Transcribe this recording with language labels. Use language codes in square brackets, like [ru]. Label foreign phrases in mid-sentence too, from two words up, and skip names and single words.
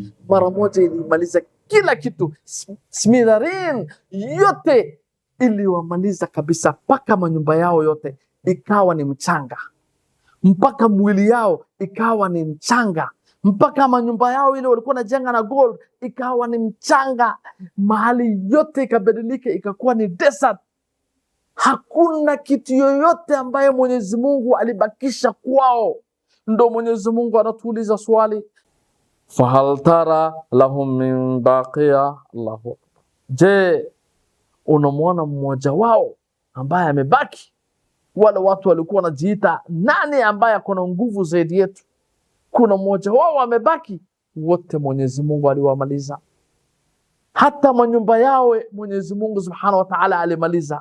[sw] Mara moja ilimaliza kila kitu, smidarin yote iliwamaliza kabisa, mpaka manyumba yao yote ikawa ni mchanga, mpaka mwili yao ikawa ni mchanga, mpaka manyumba yao ile walikuwa na jenga na gold ikawa ni mchanga, mahali yote ikabadilika ikakuwa ni desert. Hakuna kitu yoyote ambaye Mwenyezi Mungu alibakisha kwao. Ndo Mwenyezi Mungu anatuuliza swali, [ar] fahal tara lahum min baqiya. Allahu akbar. [sw] Je, unamwona mmoja wao ambaye amebaki? Wale watu walikuwa wanajiita nani ambaye akona nguvu zaidi yetu? Kuna mmoja wao amebaki? Wote Mwenyezi Mungu aliwamaliza. Hata manyumba yao Mwenyezi Mungu [ar] Subhanahu wa Ta'ala [sw] alimaliza.